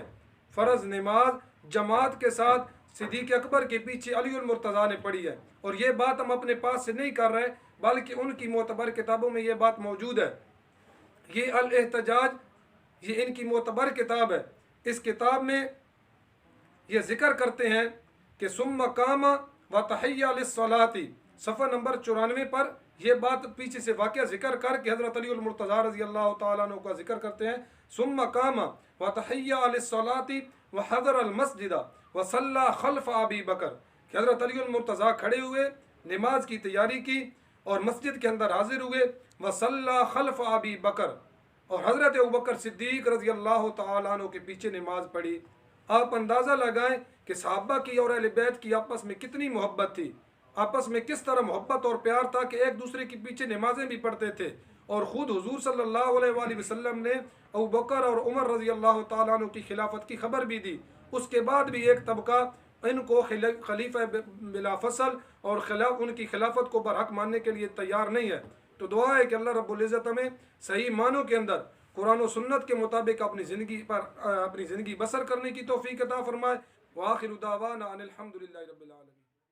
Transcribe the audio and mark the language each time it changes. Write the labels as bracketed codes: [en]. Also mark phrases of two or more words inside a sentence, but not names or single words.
[hi] फ़र्ज़ नमाज जमात के साथ सिद्दीक अकबर के पीछे अली उल मुर्तज़ा ने पढ़ी है। और ये बात हम अपने पास से नहीं कर रहे, बल्कि उनकी मोतबर किताबों में ये बात मौजूद है। ये अल एहतजाज, ये इनकी मोतबर किताब है। इस किताब में ये ज़िक्र करते हैं कि [ar] ثم قام وتهيأ للصلاة, [hi] सफ़ा नंबर 94 पर यह बात पीछे से वाक़या ज़िक्र करके हज़रत अली उल मुर्तज़ा [ar] رضي الله تعالى عنه [hi] का ज़िक्र करते हैं। [ar] ثم قام وتهيأ للصلاة وحضر المسجد وصلى خلف أبي بكر, [hi] कि हज़रत अली उल मुर्तज़ा खड़े हुए, नमाज की तैयारी की और मस्जिद के अंदर हाजिर हुए, [ar] وصلى خلف أبي بكر, [hi] और हज़रत अबू बकर सिद्दीक [ar] رضي الله تعالى عنه [hi] के पीछे नमाज पढ़ी। आप अंदाज़ा लगाएं कि सहाबा की और अहले बैत की आपस में कितनी मोहब्बत थी, आपस में किस तरह मोहब्बत और प्यार था कि एक दूसरे के पीछे नमाजें भी पढ़ते थे। और ख़ुद हुजूर [ar] صلى الله عليه وسلم [hi] ने अबू बकर और उमर [ar] رضي الله تعالى عنه [hi] की खिलाफत की खबर भी दी। उसके बाद भी एक तबका इनको खलीफा बिला फसल और उनकी खिलाफत को बरहक मानने के लिए तैयार नहीं है। तो दुआ है कि [ar] الله رب العزة [hi] हमें सही मानों के अंदर कुरान और सुन्नत के मुताबिक अपनी ज़िंदगी बसर करने की तौफीक अता फरमाए। [ar] وآخر دعوانا أن الحمد لله رب العالمين.